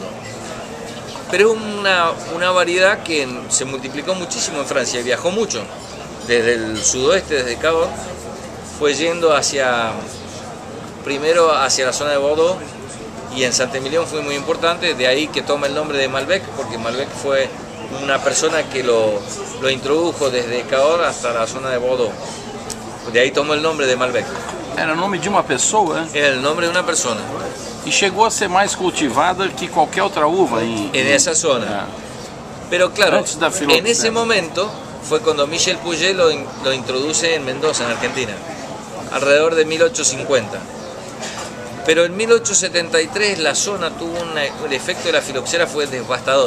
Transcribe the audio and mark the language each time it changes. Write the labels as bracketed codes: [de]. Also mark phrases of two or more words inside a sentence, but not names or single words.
[es] Pero es una variedad que se multiplicó muchísimo en Francia, viajó mucho, desde el sudoeste, desde Cahors, fue yendo primero hacia la zona de Bordeaux, y en Saint-Émilion fue muy importante, de ahí que toma el nombre de Malbec, porque Malbec fue una persona que lo introdujo desde Cahors hasta la zona de Bordeaux. De ahí tomó el nombre de Malbec. [pt] Era o nome de uma pessoa? [es] Era el nombre de una persona. [pt] E chegou a ser mais cultivada que qualquer outra uva [es] en esa zona. Pero claro, en ese momento fue cuando Michel Pouget lo introduce en Mendoza, en Argentina, alrededor de 1850. Pero en 1873 la zona tuvo el efecto de la filoxera fue devastador.